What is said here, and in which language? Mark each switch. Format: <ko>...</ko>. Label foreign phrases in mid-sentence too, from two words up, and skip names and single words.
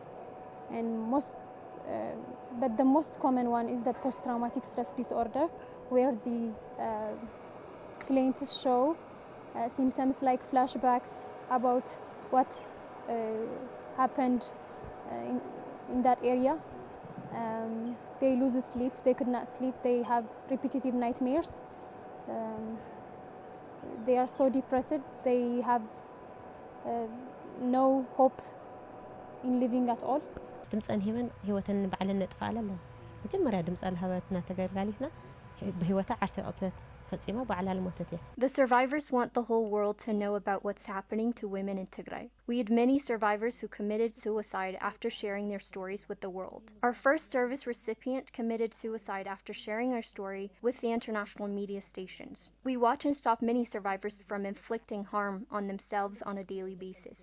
<en>And but the most common one is the post-traumatic stress disorder, where the clients show symptoms like flashbacks about what happened in that area. They lose sleep, they could not sleep, they have repetitive nightmares. They are so depressed, they have no hope in living at all.</en> <ti>ድምፀን ሂበን ህይወተን ባዕለን ነጥፋለ አለ መጀመሪያ ድምፀን ሀበትና ተገልጋሊትና በህይወታ ዓርሰ ቅትለት ፈጺማ ባዕላ ልሞተት እያ</ti> <en>The survivors want the whole world to know about what's happening to women in Tigray. We had many survivors who committed suicide after sharing their stories with the world. Our first service recipient committed suicide after sharing our story with the international media stations. We watch and stop many survivors from inflicting harm on themselves on a daily basis.</en>